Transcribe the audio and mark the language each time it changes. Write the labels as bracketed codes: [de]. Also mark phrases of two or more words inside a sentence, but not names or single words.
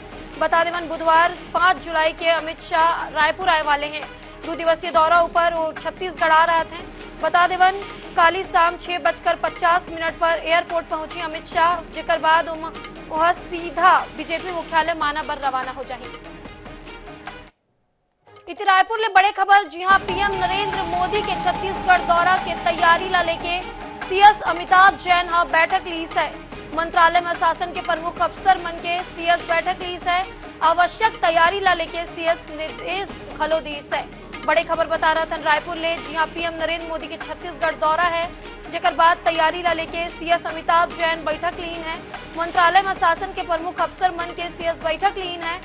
[hne] बता देवन बुधवार 5 जुलाई के अमित शाह रायपुर आए वाले हैं। 2 दिवसीय दौरा ऊपर वो छत्तीसगढ़ आ रहे थे। बता देवन काली शाम 6:50 पर एयरपोर्ट पहुंची अमित शाह, जेकर बाद वह सीधा बीजेपी मुख्यालय मानाबर रवाना हो जाएंगे। इति रायपुर ले बड़े खबर, जी हां, पीएम नरेंद्र मोदी के छत्तीसगढ़ दौरा के तैयारी ला लेके सीएस अमिताभ जैन हा बैठक लीस है। मंत्रालय में शासन के प्रमुख अफसर मन के सीएस बैठक लीस है। आवश्यक तैयारी ला लेके सीएस निर्देश खलो दीस है। बड़े खबर बता रहा था रायपुर ले, जी हां, पीएम नरेंद्र मोदी के छत्तीसगढ़ दौरा है, जेकर बाद तैयारी ला लेके सीएस अमिताभ जैन बैठक लीन है। मंत्रालय में शासन के प्रमुख अफसर मन के सीएस बैठक लीन है।